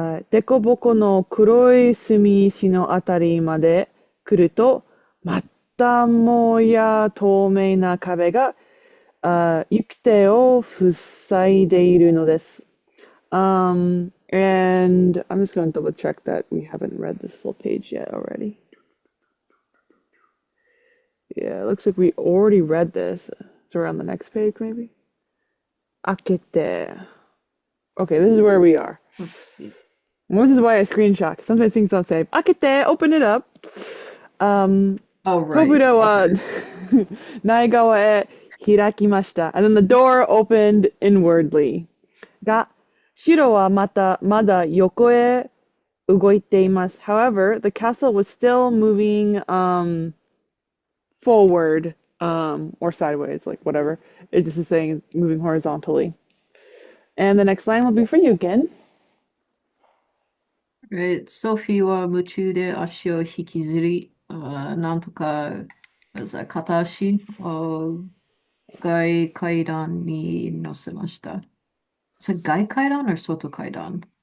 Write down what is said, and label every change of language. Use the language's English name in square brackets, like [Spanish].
[Japanese] デコボコの黒い隅石のあたりまで来ると、またもや透明な壁が行く手を塞いでいるのです。 [English] And I'm just going to double check that we haven't read this full page yet already. Yeah, it looks like we already read this. So we're on the next page, maybe? Akete. Okay, this is where we are. Let's see. Well, this is why I screenshot. 'Cause sometimes things don't say. Akete, open it up. Um, Oh, right. [Japanese] Tobura wa [English] Okay. [Japanese] naigawa e hirakimashita. [English] And then the door opened inwardly. [Japanese] Ga, shiro wa mada yoko e ugoite imasu. [English] However, the castle was still moving forward or sideways, like whatever. It just is saying it's moving horizontally. And the next line will be for you again. Right. [Japanese] Sophie は夢中で足を引きずり、なんとか、片足を外階段に乗せました。 [English] Is it 外階段 or 外階段?